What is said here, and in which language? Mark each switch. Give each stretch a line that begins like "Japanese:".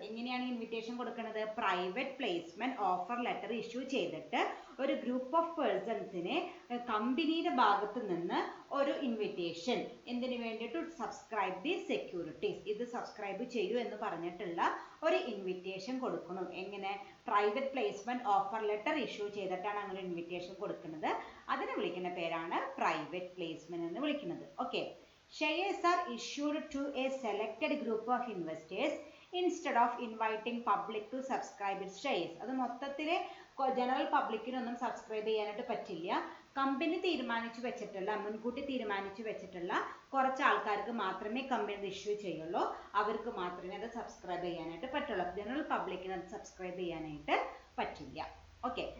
Malayalam: എങ്ങനെയാണ് ഇൻവിറ്റേഷൻ കൊടുക്കുന്നത്? Private placement offer letter issue ചെയ്തിട്ട് ഒരു ഗ്രൂപ്പ് ഓഫ് പേഴ്സൺസിനെ കമ്പനിയുടെ ഭാഗത്ത് നിന്ന് ഒരു ഇൻവിറ്റേഷൻ എന്തിനു വേണ്ടി?
English: To subscribe the securities.
Malayalam: ഇത് സബ്സ്ക്രൈബ് ചെയ്യൂ എന്ന് പറഞ്ഞിട്ടുള്ള ഒരു ഇൻവിറ്റേഷൻ കൊടുക്കണം. എങ്ങനെ? Private placement offer letter issue ചെയ്തിട്ടാണ് അങ്ങനെ ഇൻവിറ്റേഷൻ കൊടുക്കുന്നത്. അതിനെ വിളിക്കുന്ന പേരാണ് പ്രൈവറ്റ് പ്ലേസ്മെന്റ് എന്ന് വിളിക്കുന്നത്. Okay.
English: Shares are issued to a selected group of investors instead of inviting public to subscribe its shares.
Malayalam: അത് മൊത്തത്തില് ജനറൽ പബ്ലിക്കിനൊന്നും സബ്സ്ക്രൈബ് ചെയ്യാനായിട്ട് പറ്റില്ല. കമ്പനി തീരുമാനിച്ചു വെച്ചിട്ടുള്ള, മുൻകൂട്ടി തീരുമാനിച്ചു വെച്ചിട്ടുള്ള കുറച്ച് ആൾക്കാർക്ക് മാത്രമേ കമ്പനി ഇഷ്യൂ ചെയ്യുള്ളൂ. അവർക്ക് മാത്രമേ അത് സബ്സ്ക്രൈബ് ചെയ്യാനായിട്ട് പറ്റുള്ളൂ. ജനറൽ പബ്ലിക്കിന് അത് സബ്സ്ക്രൈബ് ചെയ്യാനായിട്ട് പറ്റില്ല. ഓക്കെ.